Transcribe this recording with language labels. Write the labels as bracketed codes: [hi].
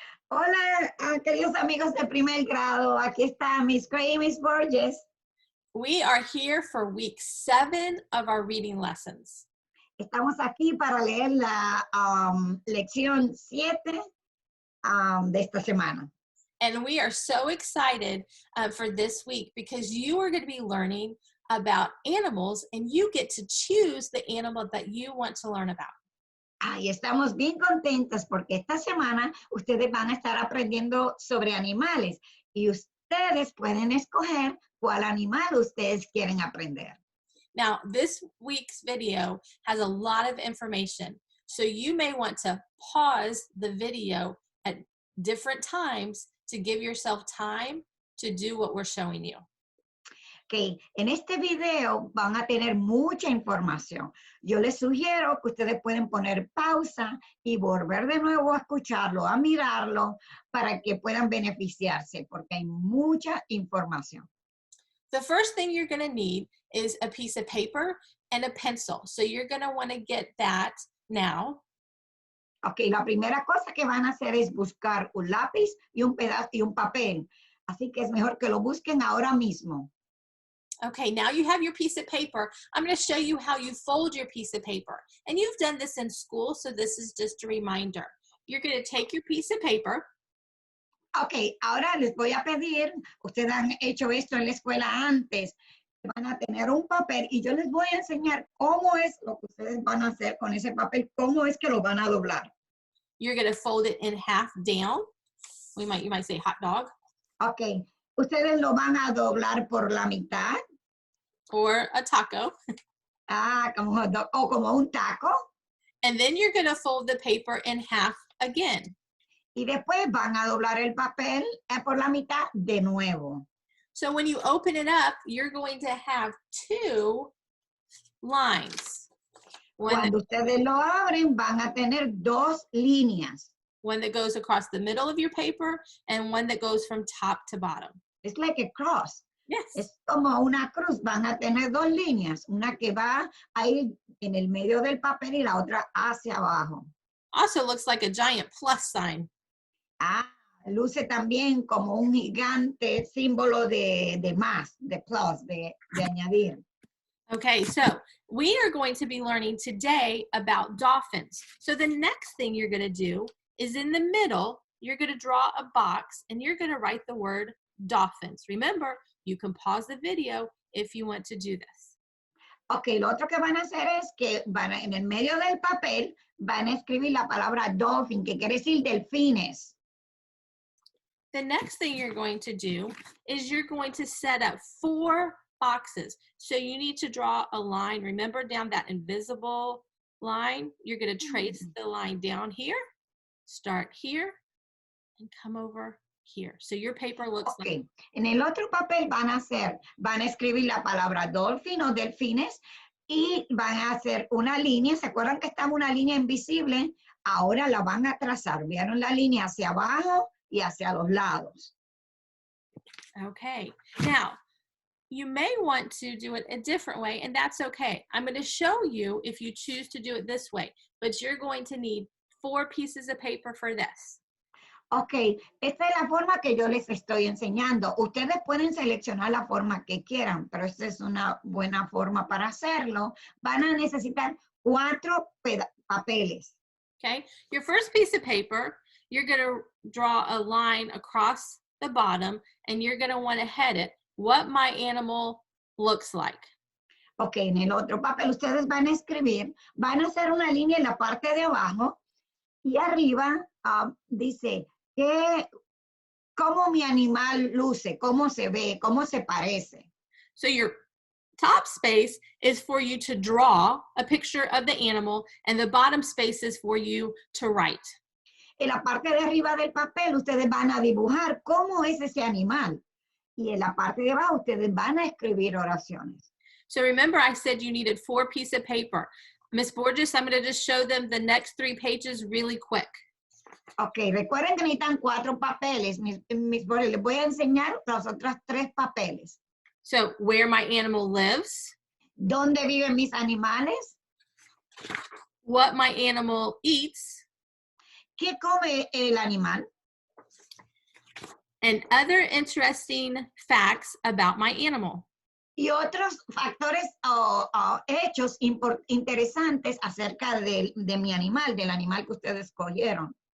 [es] Hola, queridos amigos de primer grado. Aquí está Miss Gray y Miss Borges. [en] We are here for week 7 of our reading lessons. [es] Estamos aquí para leer la lección 7 de esta semana. [en] And we are so excited for this week because you are going to be learning about animals and you get to choose the animal that you want to learn about. [es] Y estamos bien contentos porque esta semana ustedes van a estar aprendiendo sobre animales y ustedes pueden escoger cuál animal ustedes quieren aprender. [en] Now, this week's video has a lot of information, so you may want to pause the video at different times to give yourself time to do what we're showing you. Okay. [es] En este video van a tener mucha información. Yo les sugiero que ustedes pueden poner pausa y volver de nuevo a escucharlo, a mirarlo, para que puedan beneficiarse, porque hay mucha información. [en] The first thing you're going to need is a piece of paper and a pencil. So you're going to want to get that now. [es] Ok, la primera cosa que van a hacer es buscar un lápiz y un pedazo y un papel. Así que es mejor que lo busquen ahora mismo. [en] Okay, now you have your piece of paper. I'm going to show you how you fold your piece of paper. And you've done this in school, so this is just a reminder. You're going to take your piece of paper. [es] Ok, ahora les voy a pedir, ustedes han hecho esto en la escuela antes, van a tener un papel y yo les voy a enseñar cómo es lo que ustedes van a hacer con ese papel, cómo es que lo van a doblar. [en] You're going to fold it in half down. You might say hot dog. [es] Ok, ustedes lo van a doblar por la mitad. [en] Or a taco. [es] Como hot dog, o como un taco. [en] And then you're going to fold the paper in half again. [es] Y después van a doblar el papel por la mitad de nuevo. [en] So when you open it up, you're going to have 2 lines. [es] Cuando ustedes lo abren, van a tener 2 líneas. [en] One that goes across the middle of your paper and one that goes from top to bottom. It's like a cross. Yes. [es] Es como una cruz. Van a tener 2 líneas. Una que va ahí en el medio del papel y la otra hacia abajo. [en] Also looks like a giant plus sign. [es] Luce también como un gigante símbolo de más, de plus, de añadir. [en] Okay, so we are going to be learning today about dolphins. So the next thing you're going to do is in the middle, you're going to draw a box and you're going to write the word dolphins. Remember, you can pause the video if you want to do this. [es] Ok, lo otro que van a hacer es que en el medio del papel van a escribir la palabra dolphin, que quiere decir delfines. [en] The next thing you're going to do is you're going to set up 4 boxes. So you need to draw a line. Remember down that invisible line? You're going to trace the line down here, start here, and come over here. So your paper looks like... [es] En el otro papel van a escribir la palabra dolphin o delfines y van a hacer una línea. ¿Se acuerdan que estaba una línea invisible? Ahora la van a trazar. ¿Vieron la línea hacia abajo y hacia los lados? [en] Okay. Now, you may want to do it a different way, and that's okay. I'm going to show you if you choose to do it this way, but you're going to need 4 pieces of paper for this. [es] Ok, esta es la forma que yo les estoy enseñando. Ustedes pueden seleccionar la forma que quieran, pero esta es una buena forma para hacerlo. Van a necesitar 4 papeles. [en] Okay, your first piece of paper, you're going to draw a line across the bottom, and you're going to want to head it, what my animal looks like. [es] Ok, en el otro papel ustedes van a escribir, van a hacer una línea en la parte de abajo, y arriba dice, cómo mi animal luce, cómo se ve, cómo se parece. [en] So your top space is for you to draw a picture of the animal, and the bottom space is for you to write. [es] En la parte de arriba del papel ustedes van a dibujar cómo es ese animal. Y en la parte de abajo ustedes van a escribir oraciones. [en] So remember I said you needed 4 pieces of paper. Miss Borges, I'm going to just show them the next 3 pages really quick. [es] Ok, recuerden que necesitan 4 papeles. Miss Borges, les voy a enseñar los otros 3 papeles. [en] So, where my animal lives. [es] ¿Dónde viven mis animales? [en] what my animal eats, [es] qué come el animal [en] and other interesting facts about my animal. [es] y otros factores o hechos interesantes acerca de mi animal, del animal que ustedes escogieron.